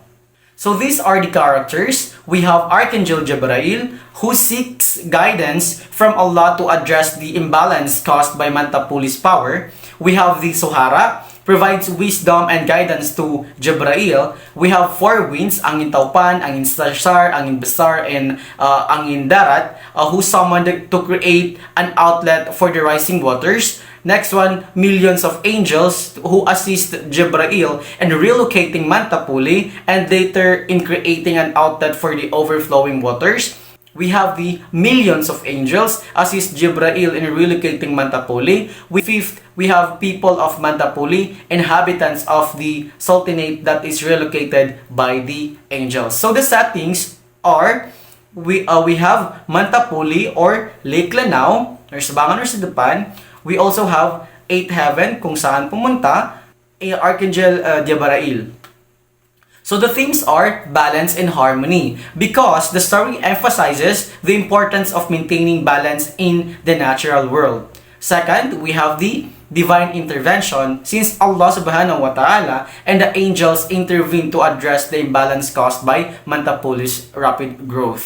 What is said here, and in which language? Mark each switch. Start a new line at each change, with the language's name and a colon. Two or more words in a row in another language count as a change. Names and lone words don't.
English: So these are the characters. We have Archangel Jabrail, who seeks guidance from Allah to address the imbalance caused by Mantapuli's power. We have the Zohara, provides wisdom and guidance to Jabrail. We have four winds, angin taupan, angin sarsar, angin besar, and angin darat, who summoned to create an outlet for the rising waters. Next one, millions of angels who assist Jabrail in relocating Mantapuli and later in creating an outlet for the overflowing waters. We have the millions of angels assist Jibrail in relocating Mantapuli. Fifth, we have people of Mantapuli, inhabitants of the sultanate that is relocated by the angels. So the settings are, we have Mantapuli or Lake Lanao, or Sabangan or Sidupan. We also have 8th heaven
Filipino: kung saan pumunta
English: Archangel Jabrail. So the themes are balance and harmony because the story emphasizes the importance of maintaining balance in the natural world. Second, we have the divine intervention since Allah
Arabic: سبحانه وتعالى
English: and the angels intervene to address the imbalance caused by Mantapuli's rapid growth.